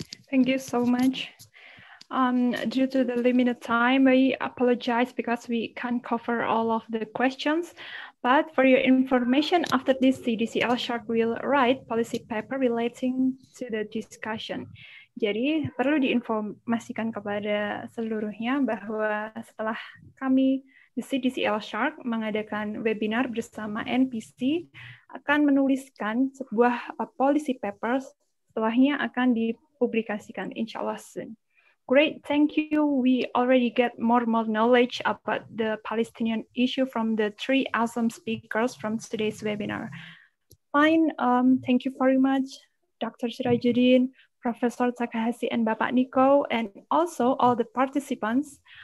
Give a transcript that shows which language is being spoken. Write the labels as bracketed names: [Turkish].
[English] Thank you so much. Due to the limited time, we apologize because we can't cover all of the questions. But for your information, after this, CDC Al-Sharq will write policy paper relating to the discussion. [Indonesian] Jadi perlu diinformasikan kepada seluruhnya bahwa setelah kami di CDC Al-Sharq mengadakan webinar bersama NPC, akan menuliskan sebuah policy papers, setelahnya akan dipublikasikan inshallah soon. [English] Great, thank you. We already get more knowledge about the Palestinian issue from the 3 awesome speakers from today's webinar. Fine, thank you very much, Dr. Sirajuddin, Professor Takahashi, and Bapak Niko, and also all the participants.